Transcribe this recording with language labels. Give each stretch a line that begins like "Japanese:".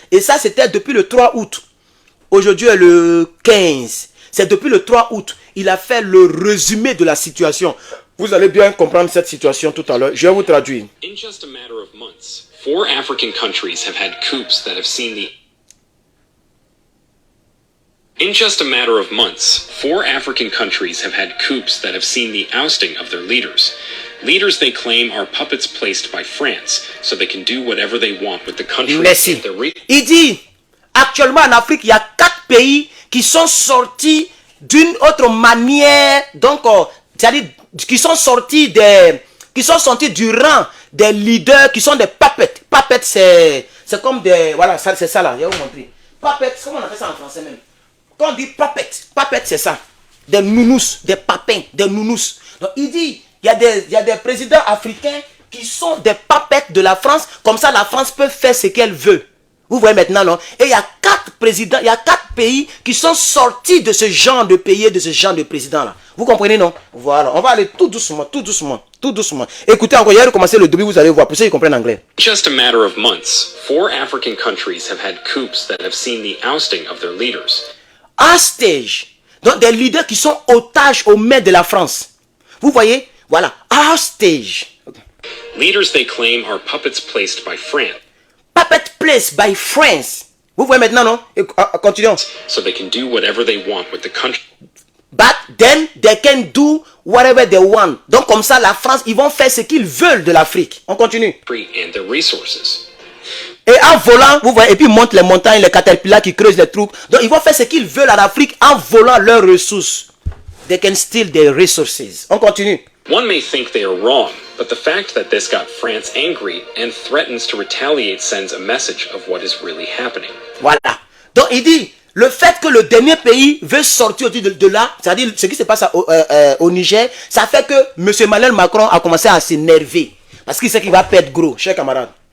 French: Et ça, c'était depuis le 3 août. Aujourd'hui est le 15. C'est depuis le 3 août. Il a fait le résumé de la situation. Vous allez bien comprendre cette situation tout à l'heure. Je vais vous traduire.
English: In just a matter of months, 4 African countries have had coups that have seen the In just a matter of months, 4 African countries have had coups that have seen the ousting of their leaders. Leaders they claim are puppets placed by France, so they can do whatever they want with the country.
French: Merci. Il dit, actuellement en Afrique, il y a 4 pays qui sont sortis d'une autre manière, donc, c'est-à-dire, qui sont sortis du rang des leaders qui sont des puppets. Puppets, c'est comme des, voilà, c'est ça là, je vais vous montrer. Puppets, comment on appelle ça en français même? Quand on dit puppet, c'est ça. Des nounous, des papins, des nounous. Donc il dit, il y a des présidents africains qui sont des puppets de la France. Comme ça, la France peut faire ce qu'elle veut. Vous voyez maintenant, non? Et il y a 4 présidents, il y a 4 pays qui sont sortis de ce genre de pays, de ce genre de président-là. Vous comprenez, non? Voilà, on va aller tout doucement, tout doucement, tout doucement. Écoutez encore, il y a recommencé le début, vous allez voir, pour ceux qui comprennent anglais.
English: Just a matter of months, 4 African countries have had coups that have seen the ousting of their leaders. Hostage.
French: Donc des leaders qui sont otages aux mains de la France. Vous voyez? Voilà. Hostage. Okay.
English: Leaders they claim are puppets placed by France. Puppet placed by France.
French: Vous voyez maintenant, non? Continuons.
English: So they can do whatever they want with the country. But then they can do whatever they want.
French: Donc comme ça, la France, ils vont faire ce qu'ils veulent de l'Afrique. On continue.
English: And the resources.
French: Et en volant, vous voyez, et puis ils montent les montagnes, les caterpillars qui creusent les trous. Donc ils vont faire ce qu'ils veulent en Afrique en volant leurs ressources.
English: They can steal their resources.
French: On continue.
English: One may think they are wrong, but the fact that this got France angry and threatens to retaliate sends a message of what is really happening.
French: Voilà. Donc il dit, le fait que le dernier pays veut sortir de là, c'est-à-dire ce qui se passe au Niger, ça fait que M. Emmanuel Macron a commencé à s'énerver. Parce qu'il sait qu'il va perdre gros, chers camarades.